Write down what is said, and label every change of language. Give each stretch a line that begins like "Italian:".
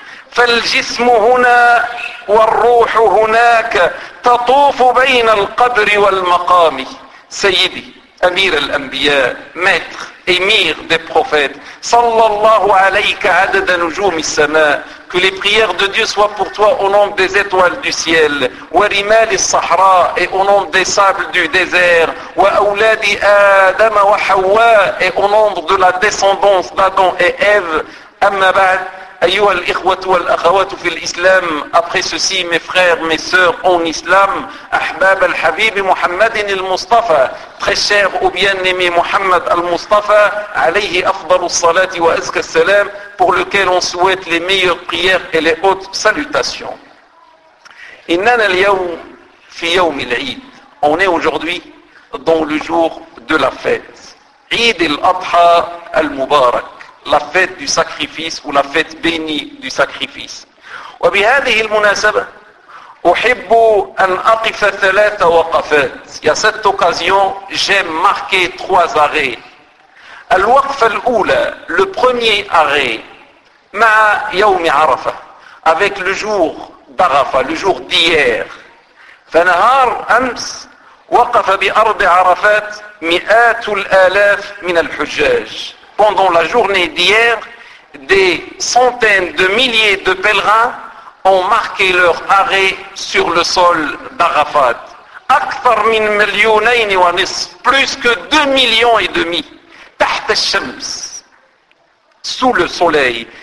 Arabic: فالجسم هنا والروح هناك, تطوف بين القبر والمقام. سيدي أمير الأنبياء,
French: ماتر أمير des prophètes,
Arabic: صلى الله عليك عدد نجوم السماء,
French: que les prières de Dieu soient pour toi au nom des étoiles du ciel,
Arabic: ورمال الصحراء,
French: et au nom des sables du désert,
Arabic: وأولاد آدم وحواء,
French: et au nom de la descendance d'Adam et Ève.
Arabic: أما بعد, أيها الإخوة والأخوات في الإسلام,
French: après ceci mes frères, mes sœurs en islam,
Arabic: أحباب الحبيب محمد المصطفى,
French: très cher ou bien-aimé محمد المصطفى,
Arabic: عليه أفضل الصلاة وأزكى السلام,
French: pour lequel on souhaite les meilleures prières et les hautes salutations.
Arabic: إننا اليوم في يوم العيد,
French: on est aujourd'hui dans le jour de la fête,
Arabic: عيد الأضحى المبارك,
French: la fête du sacrifice ou la fête bénie du sacrifice.
Arabic: وبهذه المناسبة أحب أن أقف ثلاث وقفات.
French: À cette occasion, j'aime marquer trois arrêts.
Arabic: الوقفة الأولى,
French: le premier arrêt,
Arabic: مع يوم عرفة,
French: avec le jour d'عرفة, le jour d'hier.
Arabic: فنهار أمس وقف بأرض عرفات مئات الآلاف من الحجاج.
French: Pendant la journée d'hier, des centaines de milliers de pèlerins ont marqué leur arrêt sur le sol d'Arafat.
Arabic: Akthar min milyounayn wa nisf,
French: plus que 2,5 millions.
Arabic: Taht al-shams,
French: sous le soleil.